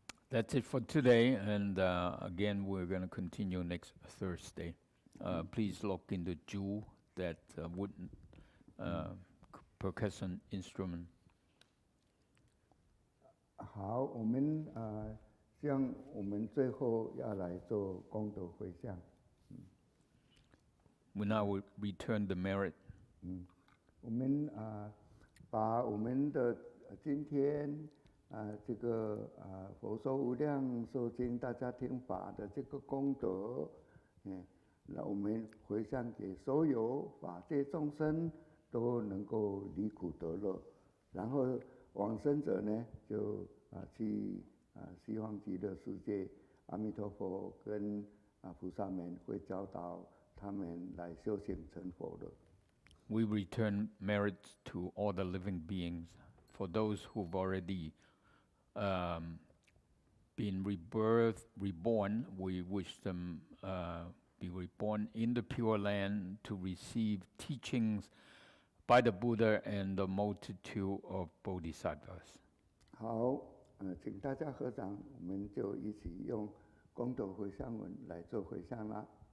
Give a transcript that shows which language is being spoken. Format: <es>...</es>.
<en>That's it for today, and again we're going to continue next Thursday. Please look into Zhu, that wooden percussion instrument.</en> <zh>好，我们像我们最后要来做功德回向。</zh> <en>We now will return the merit.</en> <zh>我们把我们的今天这个佛说无量寿经大家听法的这个功德，那我们回向给所有法界众生都能够离苦得乐，然后往生者呢就去西方极乐世界，阿弥陀佛跟菩萨们会教导他们来修行成佛的。</zh> <en>We return merits to all the living beings. For those who've already being reborn, we wish them be reborn in the Pure Land to receive teachings by the Buddha and the multitude of Bodhisattvas.</en> <zh>好，请大家合掌，我们就一起用功德回向文来做回向啦。</zh>